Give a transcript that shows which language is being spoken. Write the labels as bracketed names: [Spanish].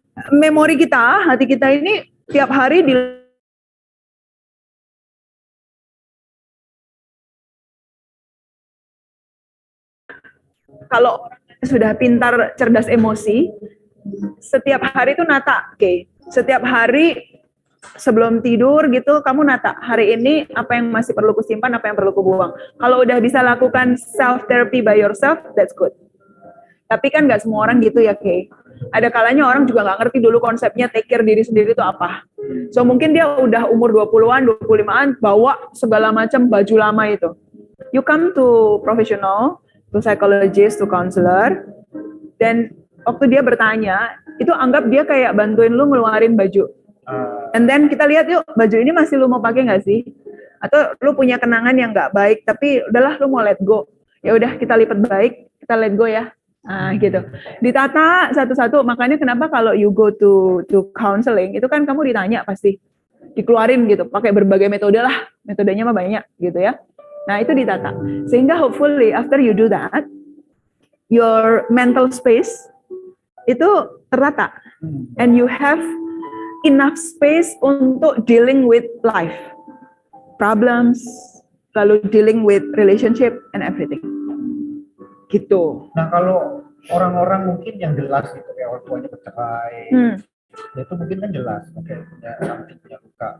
[Indonesian] Memori kita, hati kita ini tiap hari kalau sudah pintar, cerdas emosi, setiap hari itu nata, setiap hari sebelum tidur gitu, kamu nata, hari ini apa yang masih perlu kusimpan, apa yang perlu kubuang. Kalau udah bisa lakukan [English] self-therapy by yourself, that's good. [Indonesian] Tapi kan nggak semua orang gitu ya, Ada kalanya orang juga nggak ngerti dulu konsepnya take care diri sendiri itu apa. So mungkin dia udah umur 20-an, 25-an, bawa segala macam baju lama itu. [English] You come to professional, to psychologist, to counselor, [Indonesian] dan waktu dia bertanya, itu anggap dia kayak bantuin lu ngeluarin baju. [English] And then [Indonesian] kita lihat yuk, baju ini masih lu mau pakai nggak sih? Atau lu punya kenangan yang nggak baik, tapi udahlah lu mau let go. Ya udah kita lipat baik, kita let go ya. Gitu. Ditata satu-satu. Makanya kenapa kalau [English] you go to counseling [Indonesian] itu kan kamu ditanya pasti, dikeluarin gitu, pakai berbagai metode lah. Metodenya mah banyak gitu ya. Nah itu ditata. [English] Sehingga hopefully after you do that, your mental space [Indonesian] itu tertata, [English] and you have enough space [Indonesian] untuk [English] dealing with life, problems, [Indonesian] lalu [English] dealing with relationship and everything. [Indonesian] Gitu. Nah kalau orang-orang mungkin yang jelas gitu, kayak orang tuanya bercerai, ya itu mungkin kan jelas, punya something, punya luka.